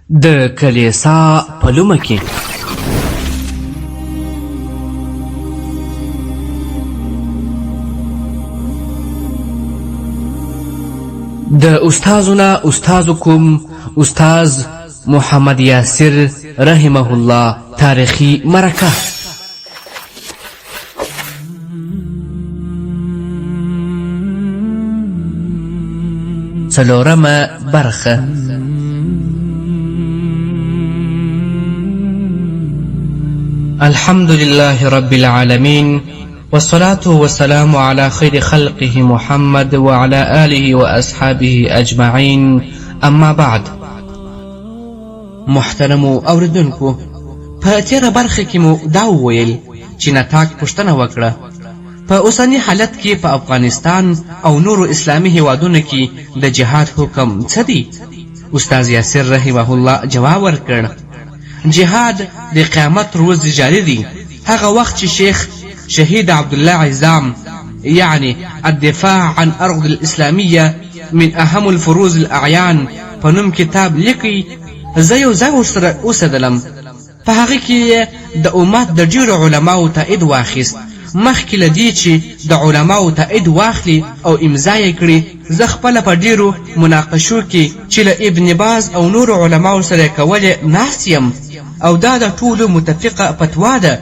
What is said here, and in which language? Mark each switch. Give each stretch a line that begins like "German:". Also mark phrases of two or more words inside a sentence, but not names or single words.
Pashto: د کلیسا په لومه کې د استازنا استازکم استاز محمد یاسر رحمه الله تاریخی مرکه. څلورمه برخه.
Arabic: الحمد لله رب العالمين والصلاة والسلام على خير خلقه محمد وعلى آله وأصحابه أجمعين. أما بعد.
Pashto: محترمو اوریدونکو، په تیره برخه کې مو دا وویل چې نتاج پوښتنه وکړه په اوسني حالت کې په افغانستان او نورو اسلامي هیوادونو کې د جهاد حکم څه دی؟ استاذ یاسر رحمه الله جواب ورکړ: جهاد د قیامت روز جاری دی. هغه وخت چې شیخ شهید عبدالله عزام یعنی
Arabic: الدفاع عن ارض الاسلاميه من اهم الفروض الاعیان
Pashto: په نوم کتاب لیکي، زه یو ځای ورسره اوسېدلم. په هغه کې د امت د ډېرو علماو تایید واخیست. مخکې له دې چې د علماو تایید واخلي او امضا یې کړي، زه خپله په ډېرو مناقشو کې چې له ابن باز او نورو علماو سره یې کولې ناست یم، او دا د ټولو متفقه فتوا ده.